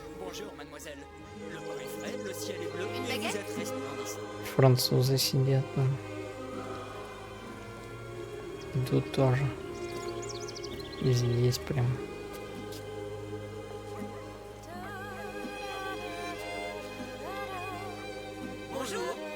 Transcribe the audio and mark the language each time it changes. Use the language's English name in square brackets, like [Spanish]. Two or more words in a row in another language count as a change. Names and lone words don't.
[French] Bonjour, mademoiselle. Le vent est frais, le ciel est bleu, et vous êtes resplendissant. [Russian] Французы сидят там. И тут тоже. И здесь прям. [French] Bonjour.